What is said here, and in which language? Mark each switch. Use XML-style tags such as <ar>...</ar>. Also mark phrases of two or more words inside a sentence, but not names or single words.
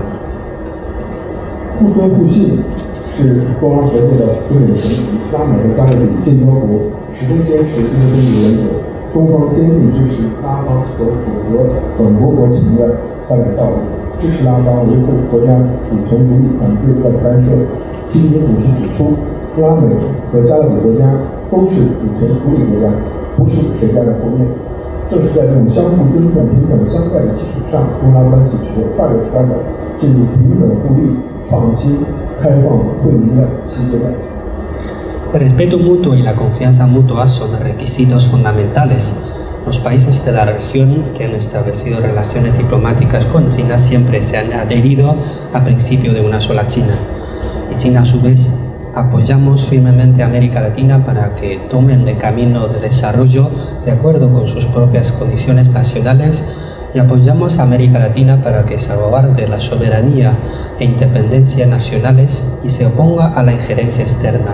<zh>互尊互信是中拉合作的根本前提。拉美和加勒比建交国始终坚持一个中国原则，中方坚定支持拉方走符合本国国情的发展道路，支持拉方维护国家主权独立，反对外部干涉。习近平主席指出，拉美和加勒比国家都是主权独立国家，不是谁家的后院。正是在这种相互尊重、平等相待的基础上，中拉关系取得快速发展，进入平等互利、创新、开放、惠民的新阶段。</zh> <es>El respeto mutuo y la confianza mutua son requisitos fundamentales. Los países de la región que han establecido relaciones diplomáticas con China siempre se han adherido al principio de una sola China. Y China, a su vez, apoyamos firmemente a América Latina para que tomen el camino de desarrollo de acuerdo con sus propias condiciones nacionales y apoyamos a América Latina para que salvaguarde la soberanía e independencia nacionales y se oponga a la injerencia externa.</es>